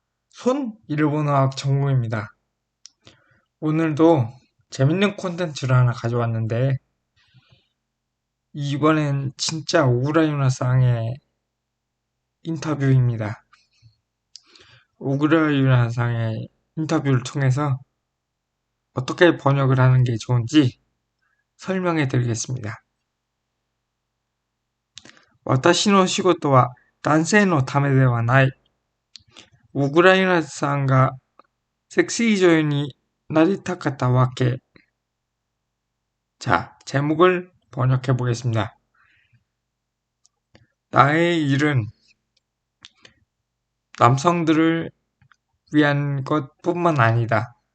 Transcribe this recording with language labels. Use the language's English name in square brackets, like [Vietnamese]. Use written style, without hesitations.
[Korean] 손 일본어학 전공입니다. 오늘도 재밌는 콘텐츠를 하나 가져왔는데 이번엔 진짜 오그라유나 상의 인터뷰입니다. 오그라유나 상의 인터뷰를 통해서 어떻게 번역을 하는 게 좋은지 설명해 드리겠습니다. [Japanese] 私の仕事は男性のためではない。オグライナさんがセクシー女優になりたかったわけ。 [Korean] 자, 제목을 번역해 보겠습니다. 나의 일은 남성들을 위한 것뿐만 아니다.